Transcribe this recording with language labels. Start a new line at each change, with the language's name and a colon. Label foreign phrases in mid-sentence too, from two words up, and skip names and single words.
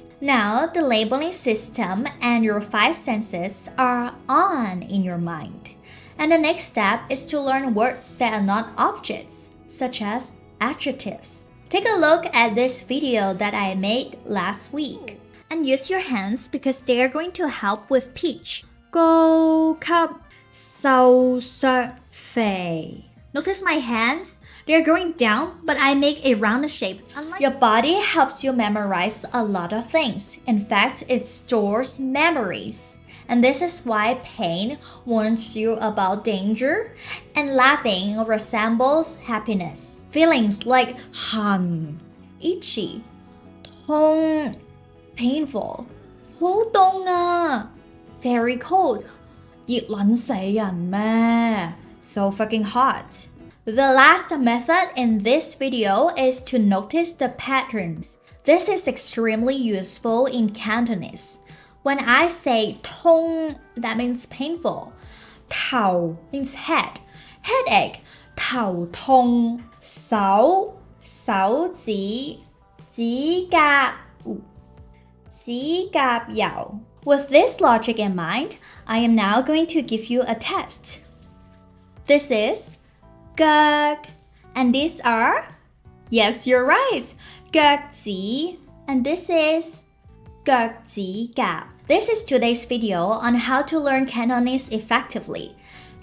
English: Now, the labeling system and your 5 senses are on in your mind. And the next step is to learn words that are not objects, such as adjectives. Take a look at this video that I made last week. And use your hands because they are going to help with speech.
Cantonese: 高級瘦削肥.
English: Notice my hands? They're going down, but I make a rounded shape. Your body helps you memorize a lot of things. In fact, it stores memories. And this is why pain warns you about danger, and laughing resembles happiness. Feelings like 痕, itchy, 痛, painful,
Cantonese: 好凍啊,
English: very cold,
Cantonese: 熱撚死人咩?
English: So fucking hot. The last method in this video is to notice the patterns. This is extremely useful in Cantonese. When I say 痛, that means painful. 頭 means head. Headache,
Cantonese: 頭痛. 手指 指甲油.
English: With this logic in mind, I am now going to give you a test. This is 腳, and these are, yes, you're right,
Cantonese: 腳趾,
English: and this is 腳趾甲. This is today's video on how to learn Cantonese effectively.